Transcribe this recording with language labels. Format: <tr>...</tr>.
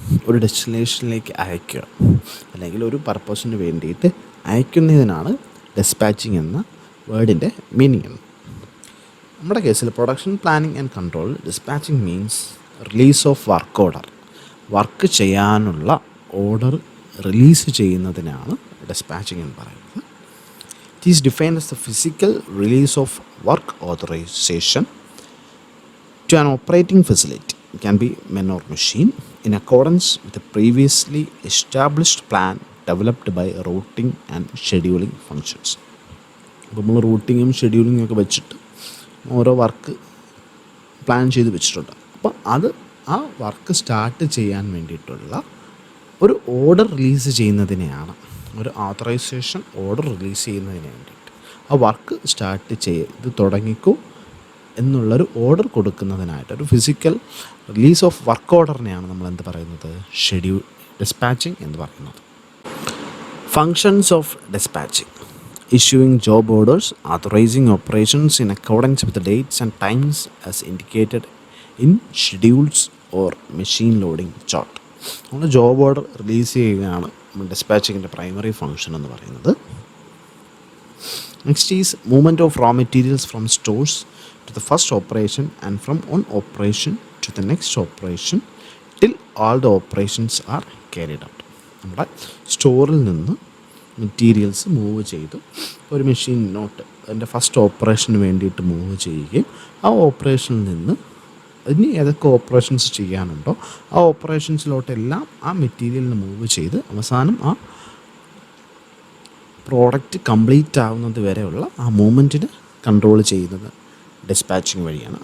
<ml>ഒരു ഡെസ്റ്റിനേഷനിലേക്ക് അയക്കുക, അല്ലെങ്കിൽ ഒരു പർപ്പസിന് വേണ്ടിയിട്ട് അയക്കുന്നതിനാണ് ഡിസ്പാച്ചിങ് എന്ന വേർഡിൻ്റെ മീനിങ്. നമ്മുടെ കേസിൽ</ml> <en>Production planning and control, dispatching means release of work order.</en> <ml>Work ചെയ്യാനുള്ള ഓർഡർ റിലീസ് ചെയ്യുന്നതിനാണ് ഡിസ്പാച്ചിങ് എന്ന് പറയുന്നത്.</ml> <en>It is defined as the physical release of work authorisation to an operating facility, it can be man or machine, in accordance with the previously established plan developed by routing and scheduling functions.</en> <ml>അപ്പോൾ നമ്മൾ റൂട്ടിങ്ങും ഷെഡ്യൂളിങ്ങും ഒക്കെ വെച്ചിട്ട് ഓരോ work plan ചെയ്ത് വെച്ചിട്ടുണ്ട്. അപ്പോൾ അത് ആ വർക്ക് സ്റ്റാർട്ട് ചെയ്യാൻ വേണ്ടിയിട്ടുള്ള ഒരു ഓർഡർ റിലീസ് ചെയ്യുന്നതിനെയാണ്, ഒരു ഓതറൈസേഷൻ ഓർഡർ റിലീസ് ചെയ്യുന്നതിന് വേണ്ടിയിട്ട് ആ വർക്ക് സ്റ്റാർട്ട് ചെയ്ത് തുടങ്ങിക്കോ എന്നുള്ളൊരു ഓർഡർ കൊടുക്കുന്നതിനായിട്ട് ഒരു ഫിസിക്കൽ റിലീസ് ഓഫ് വർക്ക് ഓർഡറിനെയാണ് നമ്മൾ എന്ത് പറയുന്നത്, ഡിസ്പാച്ചിങ് എന്ന് പറയുന്നത്.</ml> <en>Functions of dispatching: issuing job orders, authorizing operations in accordance with the dates and times as indicated in schedules or machine loading chart.</en> <ml>നമ്മൾ ജോബ് ഓർഡർ റിലീസ് ചെയ്യുകയാണ് ഡിസ്പാച്ചിങ്ങിൻ്റെ primary function എന്ന് പറയുന്നത്.</ml> <en>Next is movement of raw materials from stores to the first operation and from one operation to the next operation till all the operations are carried out.</en> <ml>നമ്മുടെ സ്റ്റോറിൽ നിന്ന് materials move ചെയ്തു ഒരു മെഷീനിലോട്ട് അതിൻ്റെ first ഓപ്പറേഷന് വേണ്ടിയിട്ട് move ചെയ്യുകയും ആ ഓപ്പറേഷനിൽ നിന്ന് ഇനി ഏതൊക്കെ ഓപ്പറേഷൻസ് ചെയ്യാനുണ്ടോ ആ ഓപ്പറേഷൻസിലോട്ടെല്ലാം ആ മെറ്റീരിയലിന് മൂവ് ചെയ്ത് അവസാനം ആ പ്രോഡക്റ്റ് കംപ്ലീറ്റ് ആവുന്നത് വരെയുള്ള ആ മൂവ്മെൻറ്റിന് കൺട്രോൾ ചെയ്യുന്നത് ഡിസ്പാച്ചിങ് വഴിയാണ്.</ml>